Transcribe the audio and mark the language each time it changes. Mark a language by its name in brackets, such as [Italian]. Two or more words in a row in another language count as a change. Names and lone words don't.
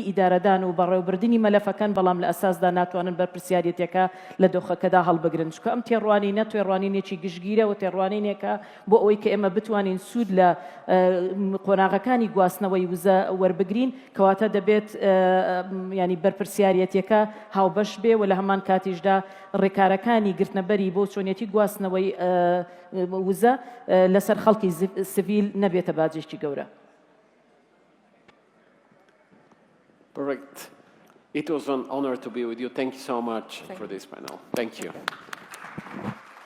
[Central Kurdish] ئیدارەدان و بەڕێوەبردننی مەلەفەکان بەڵام لە ئەساسدا ناتوانن بەرپرسیارەتەکە لە دۆخەکەدا هەڵبگرن چکە ئەم تێڕوانینە تێڕوانینێکی گشتگیرە و تێڕوانینێکە بۆ ئەوەی کە ئێمە بتوانین سوود لە قۆناغەکانی گواستنەوەی وزە وەربگرین کەواتە دەبێت ینی بەرپرسیارەتەکە هاوبەش بێ و لە هەمان کاتیشدا ڕێکارەکانی گرتنەبەری بۆ چۆنیەتی گواستنەوەی وزە لەسەر خەڵکی سڤیل نەبێتە باجێکی گەورە. [English] Correct. It was an honor to be with you. Thank you so much for this panel. Thank you.